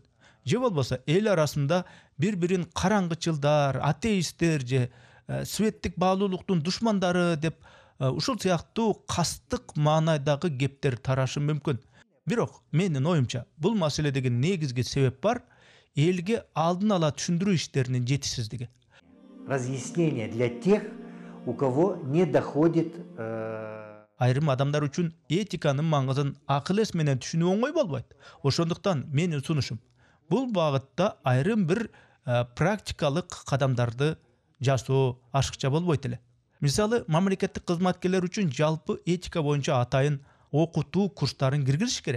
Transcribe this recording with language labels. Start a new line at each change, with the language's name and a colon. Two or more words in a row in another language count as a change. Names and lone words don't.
Kyrgyz: Же болбосо эл арасында бир-бирин караңгычылдар, атеисттер же светтик баалуулуктун душмандары деп ушул сыяктуу кастык маанайдагы кептер тарашы мүмкүн. Бирок менин оюмча, бул маселедеги негизги себеп бар элге алдын ала түшүндүрүү иштеринин жетишсиздиги.
Russian: Разъяснение для тех, у кого не доходит.
Kyrgyz: Айрым адамдар үчүн этиканын маңызын акыл эс менен түшүнүү оңой болбойт. Ошондуктан менин сунушум бул багытта айрым бир практикалык кадамдарды жасоо ашыкча болбойт эле. Мисалы, мамлекеттик кызматкерлер үчүн жалпы этика боюнча атайын окутуу курстарын киргизиш керек.